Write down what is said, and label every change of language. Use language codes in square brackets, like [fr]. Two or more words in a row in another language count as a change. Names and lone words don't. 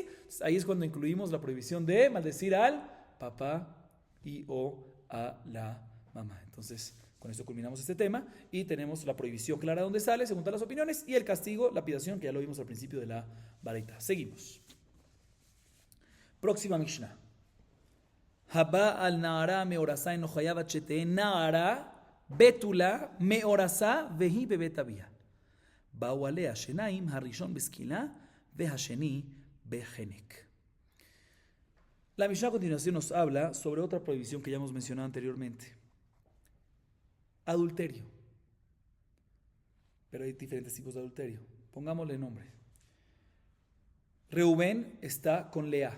[es] Ahí es cuando incluimos la prohibición de maldecir al papá y o a la mamá. Entonces, con esto culminamos este tema y tenemos la prohibición clara de dónde sale, según todas las opiniones, y el castigo, lapidación, que ya lo vimos al principio de la baraita. Seguimos. Próxima Mishnah. [he] הבא על נערה מאורסה אינו חייב עד שתהא נערה בתולה מאורסה והיא בבית אביה. באו עליה שניים, הראשון בסקילה והשני בחנק. [es] La Mishnah a continuación nos habla sobre otra prohibición que ya hemos mencionado anteriormente. Adulterio. Pero hay diferentes tipos de adulterio. Pongámosle nombre. Reubén está con Lea.